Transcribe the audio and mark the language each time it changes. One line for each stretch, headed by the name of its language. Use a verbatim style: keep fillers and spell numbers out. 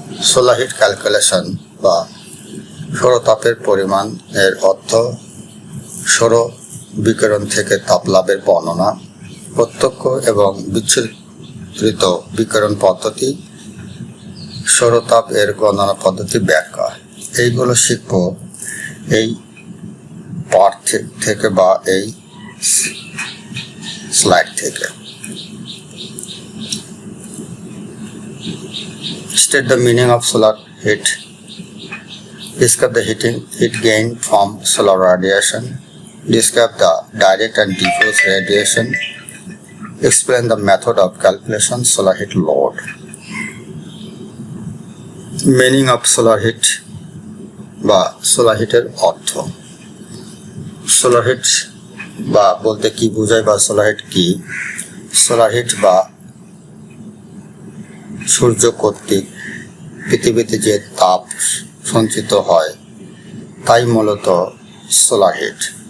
Bangla: Solar heat calculation বা সৌরতাপের পরিমাণ এর অর্থ সৌর বিকিরণ থেকে তাপ লাভের বর্ণনা, প্রত্যক্ষ এবং বিচ্ছুরিত বিকিরণ পদ্ধতি, সৌরতাপ এর গণনা পদ্ধতি ব্যাখ্যা। এইগুলো শিখব এই পাঠ থেকে বা এই স্লাইড থেকে।
English: State the meaning of solar heat. Describe the heating, heat gain from solar radiation. Describe the direct and diffuse radiation. Explain the method of calculation, solar heat load. Meaning of solar heat
Bangla: বা solar heat এর অর্থ। Solar heat বা বলতে কি বোঝায় বা solar heat কি? Solar heat বা সূর্য কর্তৃক পৃথিবীতে যে তাপ সঞ্চিত হয় তাই মূলত সোলার হিট।